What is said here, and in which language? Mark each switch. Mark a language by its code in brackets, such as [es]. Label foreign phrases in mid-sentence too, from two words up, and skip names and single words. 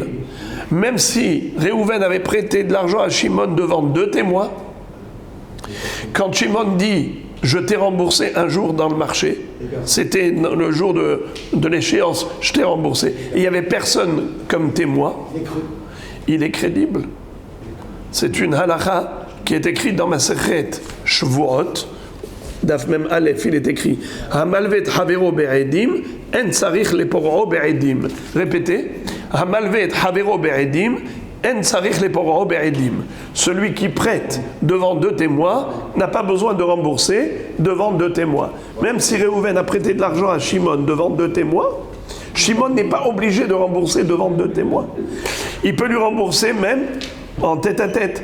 [fr] Même si Réhouven avait prêté de l'argent à Shimon devant 2 témoins, quand Shimon dit je t'ai remboursé un jour dans le marché, c'était le jour de l'échéance, je t'ai remboursé, et il n'y avait personne comme témoin, il est crédible. C'est une halakha qui est écrite dans ma Masechet Shvuot, Daf Mem Aleph, il est écrit [he] המלוה חברו בעדים אין צריך לפרעו בעדים. Répétez, המלוה חברו בעדים אין צריך לפרעו בעדים. [fr] Celui qui prête devant 2 témoins n'a pas besoin de rembourser devant 2 témoins. Même si Réhouven a prêté de l'argent à Shimon devant 2 témoins, Shimon n'est pas obligé de rembourser devant 2 témoins. Il peut lui rembourser même en tête à tête.